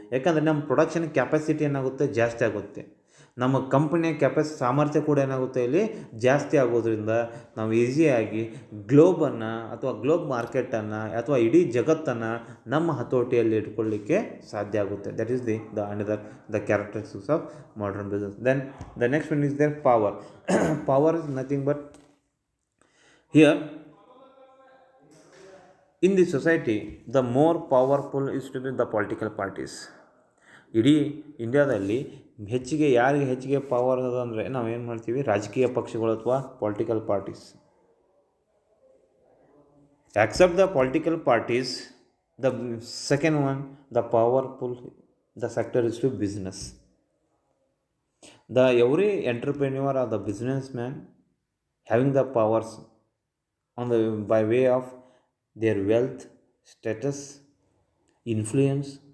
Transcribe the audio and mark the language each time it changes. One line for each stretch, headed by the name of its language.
Kannada: ಯಾಕಂದರೆ ನಮ್ಮ production capacity ಏನಾಗುತ್ತೆ, ಜಾಸ್ತಿ ಆಗುತ್ತೆ. ನಮ್ಮ ಕಂಪನಿಯ ಸಾಮರ್ಥ್ಯ ಕೂಡ ಏನಾಗುತ್ತೆ, ಇಲ್ಲಿ ಜಾಸ್ತಿ ಆಗೋದ್ರಿಂದ ನಾವು ಈಸಿಯಾಗಿ ಗ್ಲೋಬನ್ನು ಅಥವಾ ಗ್ಲೋಬ್ ಮಾರ್ಕೆಟನ್ನು ಅಥವಾ ಇಡೀ ಜಗತ್ತನ್ನು ನಮ್ಮ ಹತೋಟಿಯಲ್ಲಿ ಇಟ್ಕೊಳ್ಳಿಕ್ಕೆ ಸಾಧ್ಯ ಆಗುತ್ತೆ.
English: That is another the characteristics of modern business. Then the next one is their power. Power is nothing but here in the society the more powerful is to be the political parties.
Kannada: ಇಡೀ ಇಂಡಿಯಾದಲ್ಲಿ ಯಾರಿಗೆ ಹೆಚ್ಚಿಗೆ power ಅದ ಅಂದರೆ ನಾವೇನು ಮಾಡ್ತೀವಿ, ರಾಜಕೀಯ ಪಕ್ಷಗಳು ಅಥವಾ political parties.
English: Except the political parties, the second one, the powerful, the sector is to business. The every entrepreneur or the businessman having the powers by way of their wealth, status, influence.